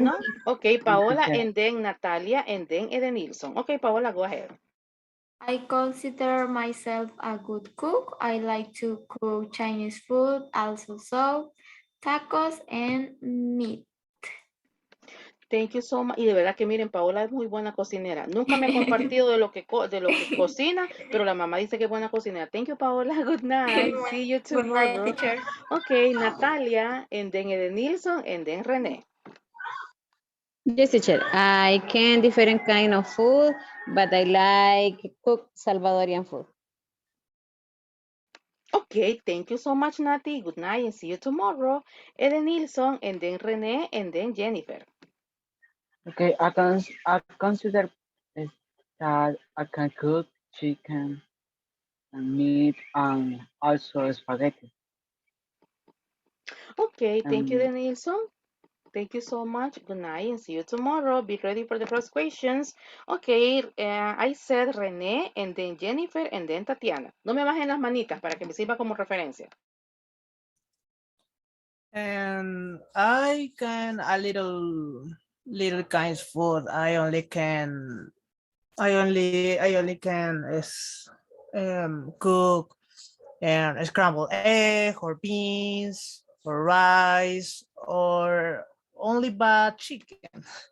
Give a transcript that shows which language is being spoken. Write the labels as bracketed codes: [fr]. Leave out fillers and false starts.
[en] Soriano. Okay, Hi, Paola, teacher. and then Natalia, and then Edenilson. Okay, Paola, go ahead. I consider myself a good cook. I like to cook Chinese food, also soup, tacos, and meat. Thank you so much. [es] Y de verdad que miren, Paola es muy buena cocinera. Nunca me ha compartido de lo que cocina, pero la mamá dice que es buena cocinera. [en] Thank you, Paola. Good night. See you Good night, tomorrow. teacher. Okay, Natalia, and then Edenilson, and then René. Yes, teacher. I can different kind of food, but I like cook Salvadorian food. Okay, thank you so much, Nati. Good night and see you tomorrow. Edenilson, and then René, and then Jennifer. Okay, I consider it that I can cook chicken and meat and also spaghetti. Okay, thank you, And Edenilson. Thank you so much. Good night and see you tomorrow. Be ready for the first questions. Okay, I said René, and then Jennifer, and then Tatiana. [es] No me bajen las manitas para que me sirva como referencia. [en] And I can a little kinds food. I only can cook and scrambled egg or beans or rice or only but chicken.